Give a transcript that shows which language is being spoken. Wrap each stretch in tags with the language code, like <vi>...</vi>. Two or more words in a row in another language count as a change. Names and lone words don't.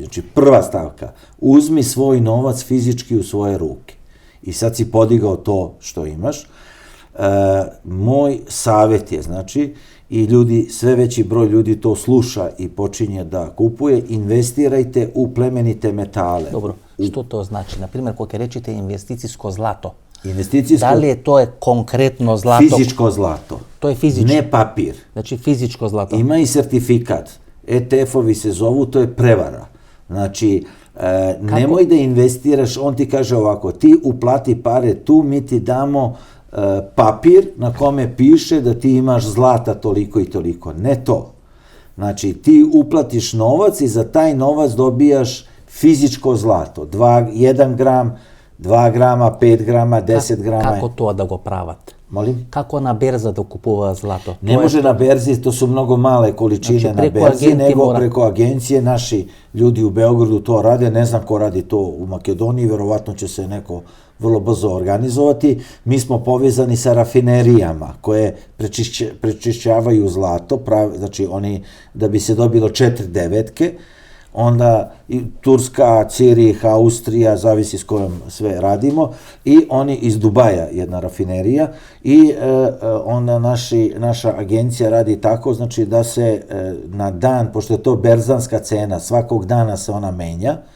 <sr>Znači, prva stavka, uzmi svoj novac fizički u svoje ruke. I sad si podigao to što imaš. Moj savjet je, znači, i ljudi, sve veći broj ljudi to sluša i počinje da kupuje, investirajte u plemenite metale. Dobro,</sr> <mk>што тоа значи? Например, кога ќе речете инвестицијско злато,</mk> <sr>Investicijsko,</sr> <mk>дали тоа е конкретно злато?</mk> <sr>fizičko zlato,</sr> <mk>Тоа е физичко.</mk> <sr>ne papir.</sr> <mk>Значи физичко злато.</mk> <sr>Ima i sertifikat. ETF-ovi se zovu, to je prevara. Znači, nemoj da investiraš, on ti kaže ovako, ti uplati pare tu, mi ti damo papir na kome piše da ti imaš zlata toliko i toliko. Ne to. Znači, ti uplatiš novac i za taj novac dobijaš fizičko zlato. 1 gram, 2 grama, 5 grama, 10 grama.</sr> <mk>Како тоа да го прават?</mk> <sr>Molim?</sr> <mk>Како на берза да купуваат злато?</mk> <sr>Ne može na berzi, to su mnogo male količine Znači, na preko berzi, agenti nego mora. preko agencije. Naši ljudi u Beogradu to rade, ne znam ko radi to u Makedoniji, verovatno će se neko vrlo brzo organizovati. Mi smo povezani sa rafinerijama koje prečišćavaju zlato, znači oni, da bi se dobilo 4 devetke, onda i Turska, Cirih, Austrija, zavisi s kojom sve radimo, i oni iz Dubaja, jedna rafinerija, i onda naša agencija radi tako, znači da se na dan, pošto je to berzanska cena, svakog dana se ona menja,</sr>